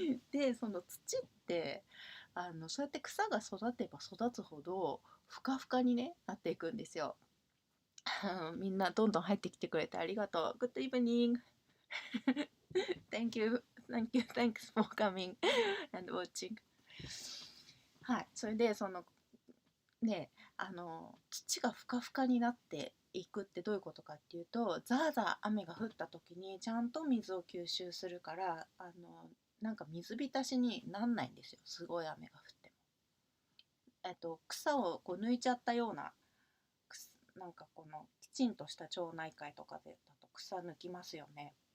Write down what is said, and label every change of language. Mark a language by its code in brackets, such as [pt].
[ja] で、その土ってそうやって草が育てば育つほどふかふかに、ね、なっていくんですよ。みんなどんどん入ってきてくれてありがとう。 [en] Good evening. Thank you. Thank you. Thanks for coming and watching. [ja] はい。それで、ね、土がふかふかになっていくってどういうことかっていうと、ザーザー雨が降った時にちゃんと水を吸収するから、なんか水浸しになんないんですよ。すごい雨が降っても。草を抜いちゃったような、なんかきちんとした町内会とかでだと草抜きますよね。